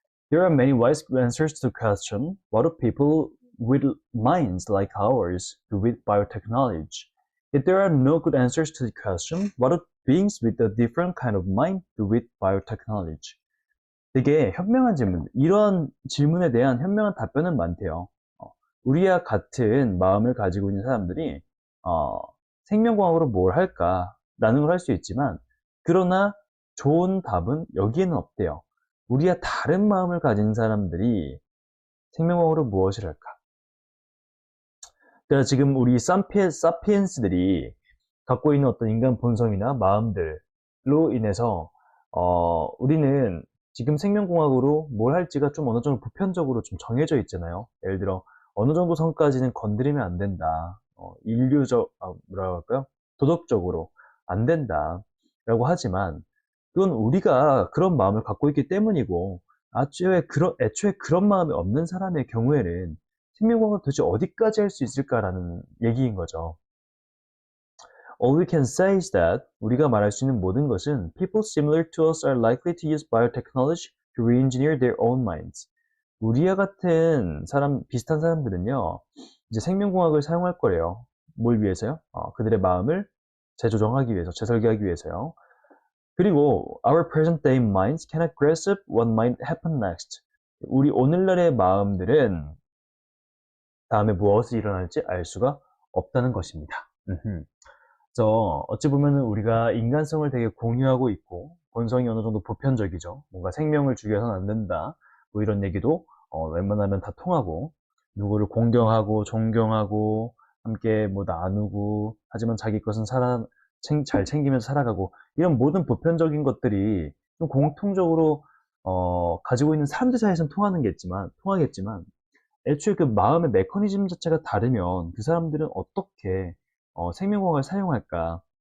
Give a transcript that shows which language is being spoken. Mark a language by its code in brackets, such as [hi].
[en] There are many wise answers to the question, what do people with minds like ours do with biotechnology? Yet there are no good answers to the question, what do beings with a different kind of mind do with biotechnology? [ko] 되게 현명한 질문, 이런 질문에 대한 현명한 답변은 많대요. 우리와 같은 마음을 가지고 있는 사람들이 생명공학으로 뭘 할까? 라는 걸 할 수 있지만, 그러나 좋은 답은 여기에는 없대요. 우리와 다른 마음을 가진 사람들이 생명공학으로 무엇을 할까? 그러니까 지금 우리 사피엔스들이 갖고 있는 어떤 인간 본성이나 마음들로 인해서, 우리는 지금 생명공학으로 뭘 할지가 좀 어느 정도 보편적으로 좀 정해져 있잖아요. 예를 들어, 어느 정도 선까지는 건드리면 안 된다. 뭐라 할까요? 도덕적으로 안 된다. 라고 하지만, 그건 우리가 그런 마음을 갖고 있기 때문이고, 애초에 그런 마음이 없는 사람의 경우에는 생명과학을 도대체 어디까지 할 수 있을까라는 얘기인 거죠. [en] All we can say is that [ko] 우리가 말할 수 있는 모든 것은 [en] people similar to us are likely to use biotechnology to re-engineer their own minds. [ko] 우리와 같은 비슷한 사람들은요, 이제 생명공학을 사용할 거래요. 뭘 위해서요? 그들의 마음을 재조정하기 위해서, 재설계하기 위해서요. 그리고 [en] our present day minds cannot grasp what might happen next. [ko] 우리 오늘날의 마음들은 다음에 무엇이 일어날지 알 수가 없다는 것입니다. 그래서 어찌 보면은 우리가 인간성을 되게 공유하고 있고 본성이 어느 정도 보편적이죠. 뭔가 생명을 죽여서는 안 된다. 뭐 이런 얘기도 웬만하면 다 통하고, 누구를 공경하고 존경하고 함께 뭐 나누고, 하지만 자기 것은 잘 챙기면서 살아가고, 이런 모든 보편적인 것들이 좀 공통적으로 가지고 있는 사람들 사이에서는 통하겠지만 애초에 그 마음의 메커니즘 자체가 다르면 그 사람들은 어떻게 생명공학을 사용할까?